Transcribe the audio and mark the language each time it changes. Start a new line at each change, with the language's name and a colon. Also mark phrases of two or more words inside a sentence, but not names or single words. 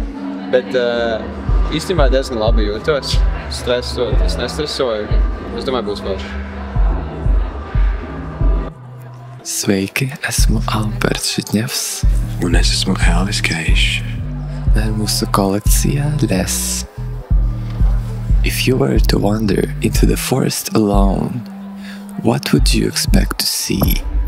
Latvian: Bet īstenībā diezgan labi jūtos. Stresot, es nestresoju. Es domāju, būs forši. Sveiki, esmu Alberts Žitņevs. Un es esmu Elvis Keišs. Mūsu kolekcija Les.
English: If you were to wander into the forest alone, what would you expect to see?